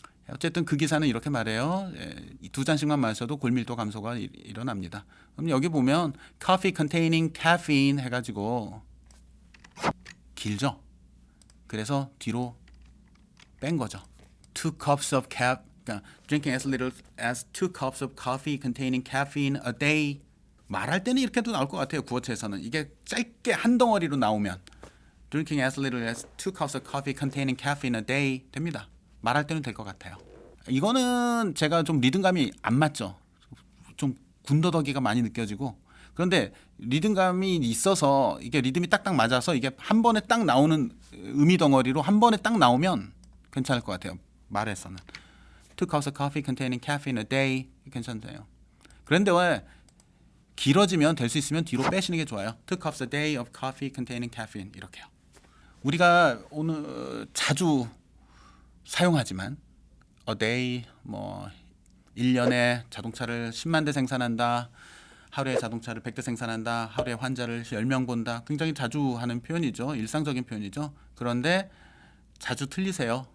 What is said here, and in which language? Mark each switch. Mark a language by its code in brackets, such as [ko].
[ko] 어쨌든 그 기사는 이렇게 말해요. 2잔씩만 마셔도 골밀도 감소가 일어납니다. 그럼 여기 보면 [en] coffee containing caffeine [ko] 해가지고 길죠. 그래서 뒤로 뺀 거죠. [en] 2 cups of [ko] 그러니까 [en] drinking as little as 2 cups of coffee containing caffeine a day. [ko] 말할 때는 이렇게도 나올 것 같아요. 구어체에서는 이게 짧게 한 덩어리로 나오면 [en] drinking as little as 2 cups of coffee containing caffeine a day [ko] 됩니다. 말할 때는 될 것 같아요. 이거는 제가 좀 리듬감이 안 맞죠. 좀 군더더기가 많이 느껴지고 그런데 리듬감이 있어서 이게 리듬이 딱딱 맞아서 이게 한 번에 딱 나오는 의미 덩어리로 한 번에 딱 나오면 괜찮을 것 같아요. 말에서는 [en] 2 cups of coffee containing caffeine a day [ko] 괜찮아요. 그런데 왜 길어지면 될 수 있으면 뒤로 빼시는 게 좋아요. [en] 2 cups a day of coffee containing caffeine [ko] 이렇게요. 우리가 오늘 자주 사용하지만 [en] a day [ko] 뭐 1년에 자동차를 10만 대 생산한다. 하루에 자동차를 100대 생산한다. 하루에 환자를 10명 본다. 굉장히 자주 하는 표현이죠. 일상적인 표현이죠. 그런데 자주 틀리세요.